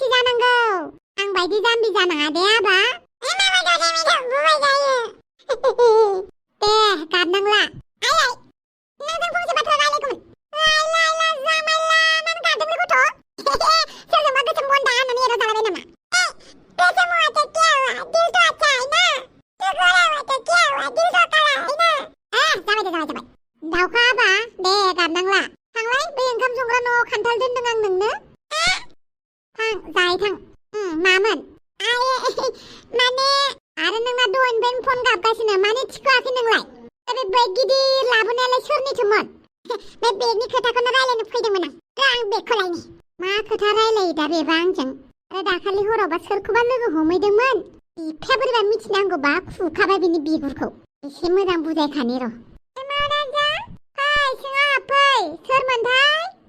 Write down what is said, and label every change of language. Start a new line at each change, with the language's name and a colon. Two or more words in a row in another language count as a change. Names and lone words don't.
Bodo: जानांगौ आं बायदि जाम्बि जानाङा दे आबा माबा ददे मेदाम बुबाय जायो दे गाबनांला आइ नोंजों फंसे बाथ्रा रायलायगौमोन रायलायला जामायला मानो गाबदों गथ' सोरजोंबा गोसोम गन्दा होननानै एदाव जालाबाय नामा
Hindi: गोसोम हुआ तो क्या हुआ दिल तो अच्छा है ना तो गोरा हुआ तो क्या हुआ दिल तो काला है
Bodo: ना जाबाय दावखा आबा दे गाबनांला थांलाय बै ओंखाम संग्रा न'आव खान्थाल दोनदों आं नोंनो थां जाहै थां मामोन माने आरो नोंना दहायनिफ्रायनो फन गाबगासिनो माने थिखोआखै नोंलाय बे बेग गिदिर लाबोनायालाय सोरनिथोमोन बे बेगनि खोथाखौनो रायलायनो फैदोंमोन आं बेगखौ लायनि मा खोथा रायलायो दा बेबा आंजों आरो दाखालि हरावबा सोरखौबा लोगो हमहैदोंमोन बिफाया बोरैबा मिथिनांगौबा खुखाबाय बिनि बिगुरखौ एसे मोजां बुजायखानि र' महाराजा फै सिङाव फै सोरमोनथाय